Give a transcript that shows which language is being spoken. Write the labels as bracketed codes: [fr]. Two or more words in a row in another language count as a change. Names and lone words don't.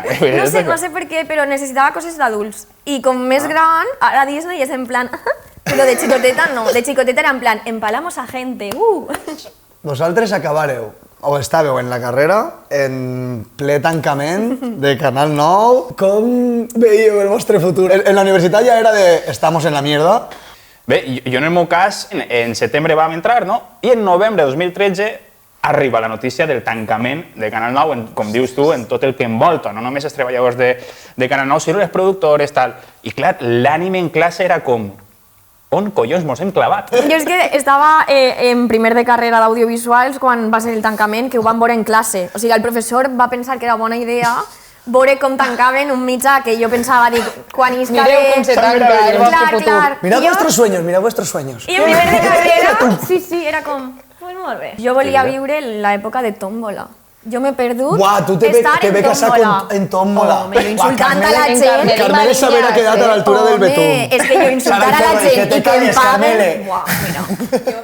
[ca] No sé per què, però necessitava coses d'adults. I com més gran, ara Disney és [es] en plan... [ca] Però de xicoteta no, de xicoteta era [es] en plan, empalamos a gente, [ca] Vosaltres acabareu, o estàveu en la carrera, en ple tancament de Canal 9. Com veieu el vostre futur? En la universitat ja era de [es] estamos en la mierda. [ca] Bé, jo en el meu cas, en setembre vam entrar, no? I en novembre de 2013 arriba la notícia del tancament de Canal 9, com dius tu, en tot el que envolta, no només els treballadors de Canal 9, sinó les productores, tal. I clar, l'ànime en classe era com... On collons mos hem clavat? Jo és que estava en primer de carrera d'audiovisuals quan va ser el tancament, que ho vam veure en classe. O sigui, el professor va pensar que era bona idea veure com tancaven un mitjà que jo pensava, dic, quan isca Mireu com se tanca el vostre futur. Clar. [es] Mirad [ca] I jo- [es] vuestros sueños, mirad vuestros sueños. [ca] I en primer de carrera, sí, era com, pues molt bé. Jo volia viure l'època de Tómbola. Jo m'he perdut Buah, tu te ve casar en Tómbola. Home, jo insultant a la en gent. Carmele i Carmele s'haurà quedat a l'altura del Home, betún. és que jo insultar a la Sara, gent [es] que [ca] i [es] te [ca] que em [es] calles, [ca] paguen... Carmele. Buah, mira.